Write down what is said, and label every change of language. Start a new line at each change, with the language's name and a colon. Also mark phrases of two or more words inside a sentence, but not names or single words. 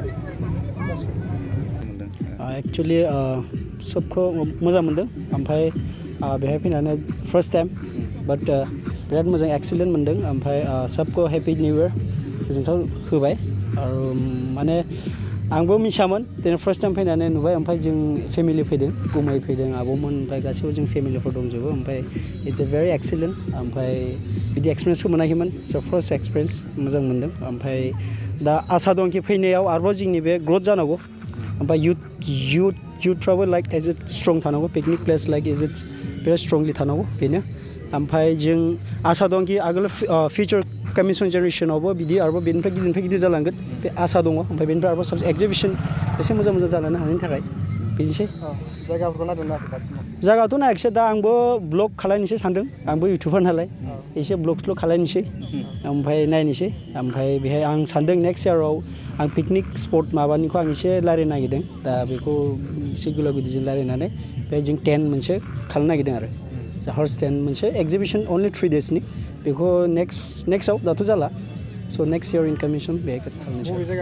Bodo: एक्चुअलि सबखौ मोजां मोनदों, ओमफ्राय बेहाय फैनानै
English: first time
Bodo: बाट बिराद मोजां एक्सिलेन्ट मोनदों, ओमफ्राय सबखौ
English: happy new year
Bodo: गोजोनथाव होबाय आरो माने आंबो मिथियामोन, दिनै
English: first time
Bodo: फैनानै नुबाय, ओमफ्राय जों फेमिलि फैदों, गुमै फैदों, आब'मोन, ओमफ्राय गासैबो जों फेमिलिफोर दंजोबो, ओमफ्राय
English: it's a very excellent,
Bodo: ओमफ्राय बिदि एक्सपिरियेन्सखौ मोनाखैमोन,
English: so first experience
Bodo: मोजां मोनदों। ओमफ्राय दा आसा दंखि फैनायाव आरोबाव जोंनि बे ग्रथ जानांगौ, ओमफ्राय युथफ्राबो
English: like as a strong
Bodo: थानांगौ,
English: picnic place like as it
Bodo: बिराद स्ट्रंलि थानांगौ, बेनो। ओमफ्राय जों आसा दंखि आगोल
English: future coming
Bodo: जेनेरेसनावबो बिदि आरोबाव बेनिफ्राय गिदिर जालांगोन, बे आसा दङ। ओमफ्राय बेनिफ्राय आरोबाव साबसिन एक्जिबिसन एसे मोजां जालांनो हानायनि थाखाय बिदिनोसै जायगाफोरखौ नायदों ना दासिमाव जायगाथ' नायाखिसै दा आंबो ब्लग खालायनोसै सानदों आंबो इउटुबार नालाय एसे ब्लग खालायनोसै ओमफ्राय नायनोसै ओमफ्राय बेहाय आं सानदों नेक्स्ट इयाराव आं पिकनिक स्पट माबानिखौ आं एसे रायलायनो नागिरदों दा बेखौ एसे गोलाव गिदिरजों रायलायनानै बेहाय जों टेन्ट मोनसे खालामनो नागिरदों आरो हर्स टेन्ट मोनसे एक्जिबिसन अनलि 3 daysनि बेखौ नेक्स्टआव दाथ' जाला स'
English: next year
Bodo: इनकामिसन बेहाय खालामनोसै